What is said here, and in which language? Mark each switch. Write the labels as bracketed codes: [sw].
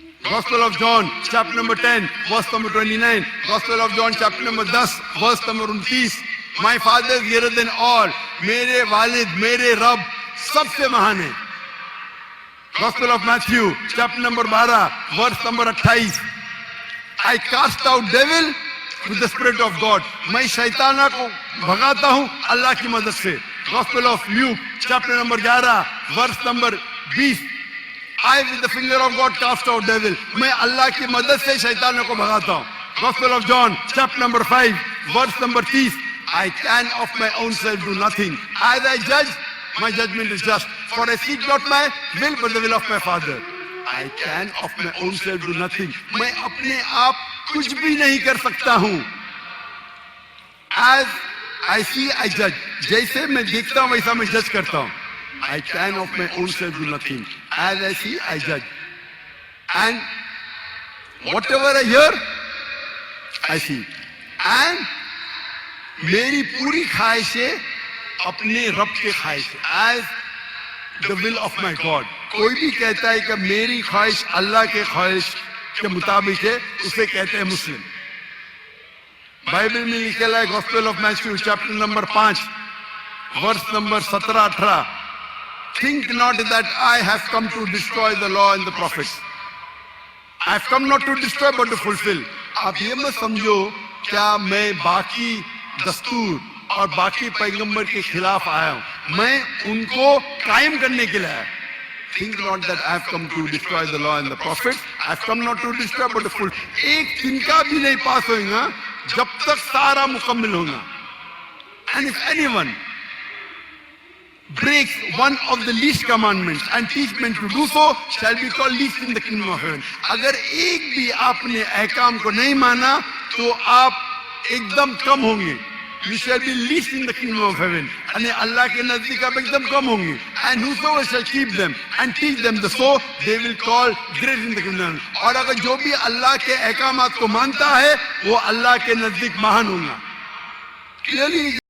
[en] gospel of John chapter number 10 verse number 29, gospel of John chapter number 10 verse number 29, my father is greater than all, [hi] मेरे वालिद, मेरे रब सबसे महान है। [en] gospel of Matthew chapter number 12 verse number 28, I cast out devil with the spirit of God, [hi] मैं शैताना को भगाता हूं अल्लाह की मदद से। [en] Gospel of Luke, chapter number 11, verse number 20. I with the finger of God cast out devil. [hi] मैं अल्लाह की मदद से शैतानों को भगाता हूँ. [en] Gospel of John, chapter number 5, verse number 30. I can of my own self do nothing. As I judge, my judgment is just. For I seek not my will, but the will of my Father. I can of my own self do nothing. [hi] मैं अपने आप कुछ भी नहीं कर सकता हूँ. [en] As I see, I judge. [hi] जैसे मैं देखता हूँ वैसा मैं जज करता हूँ. [en] I can of my own self do nothing. As I see, I judge. And whatever I hear, I see. [hi] And मेरी पूरी ख्वाहिशें अपने रब के ख्वाहिश है. [en] As the will of my God. [hi] कोई भी कहता है कि मेरी ख्वाहिश अल्लाह के ख्वाहिश के मुताबिक है, उसे कहते हैं मुस्लिम. बाइबल में लिखा है [en] Gospel of Matthew chapter number 5 verse number 17-18. Think not that I have come to destroy the law and the prophets. I have come not to destroy but to fulfill. [hi] आप ये मत समझो क्या मैं बाकी दस्तूर और बाकी पैगंबर के खिलाफ आया हूँ. मैं उनको कायम करने के लिए आया. [en] Think not that I have come to destroy the law and the prophets. I have come not to destroy but to fulfill. [hi] एक तिनका भी नहीं पास होगा जब तक सारा मुकम्मल होगा. [en] And if anyone breaks one of the least commandments and teach men to do so, shall be called least in the kingdom of heaven. [hi] अगर एक भी आपने अहकाम को नहीं माना तो आप एकदम कम होंगे. [en] You shall be least in the kingdom of heaven. [hi] यानी अल्लाह के नजदीक आप एकदम कम होंगे. [en] And whosoever shall keep them and teach them the so, they will call great in the kingdom. [hi] और अगर जो भी अल्लाह के अहकामात को मानता है वो अल्लाह के नजदीक महान होगा. Clearly